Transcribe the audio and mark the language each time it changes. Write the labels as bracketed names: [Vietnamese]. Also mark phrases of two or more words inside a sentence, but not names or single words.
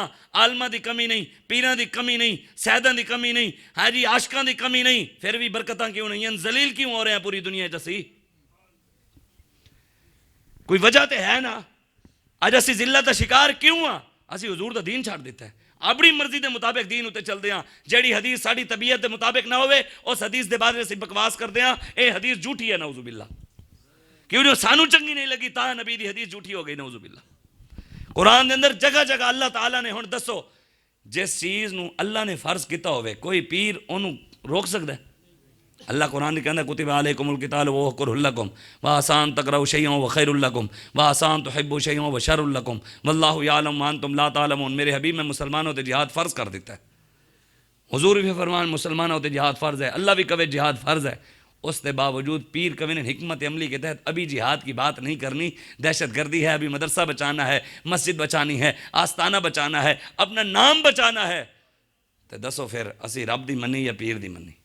[Punjabi] عالماں دی کمی نہیں, پیراں دی کمی نہیں, سیداں دی کمی نہیں, ہاں جی عاشقاں دی کمی نہیں. پھر بھی برکتاں کیوں نہیں ہیں؟ ذلیل کیوں ہو رہے ہیں پوری دنیا جسی؟ کوئی وجہ تے ہے نا. اج اسی ذلت دا شکار کیوں ہاں؟ اسی حضور دا دین چھاڑ دیتا ہے, اپنی مرضی دے مطابق دین ہوتے چل دیاں. جیڑی حدیث ساڑی طبیعت دے مطابق نہ ہوئے اس حدیث دے بارے سے بکواس کر دیاں. اے حدیث جھوٹی ہے نعوذ باللہ. کیوں جو سانو چنگی نہیں لگی تا نبی دی حدیث جھوٹی ہو گئی نعوذ باللہ. قرآن دے اندر جگہ جگہ اللہ تعالیٰ نے، ہن دسو جس چیز نو اللہ نے فرض کیتا ہوئے کوئی پیر انہوں روک سکتا ہے؟ اللہ قرآن نے کہنا [Arabic] کتب علیکم القتال وهو کرہ لکم وعسى ان تکرہوا شیئا وهو خیر لکم وعسى ان تحبوا شیئا وهو شر لکم واللہ یعلم وانتم لا تعلمون۔ [Punjabi] میرے حبیب میں مسلمانوں تے جہاد فرض کر دیتا ہے، حضور بھی فرمان مسلمانوں تے جہاد فرض ہے، اللہ بھی کہے جہاد فرض ہے، [Urdu] اس کے باوجود پیر کبھی نے حکمت عملی کے تحت ابھی جہاد کی بات نہیں کرنی، دہشت گردی ہے، ابھی مدرسہ بچانا ہے، مسجد بچانی ہے، آستانہ بچانا ہے، اپنا نام بچانا ہے، [Punjabi] تو دسو پھر اسی رب دی منی یا پیر دی منی؟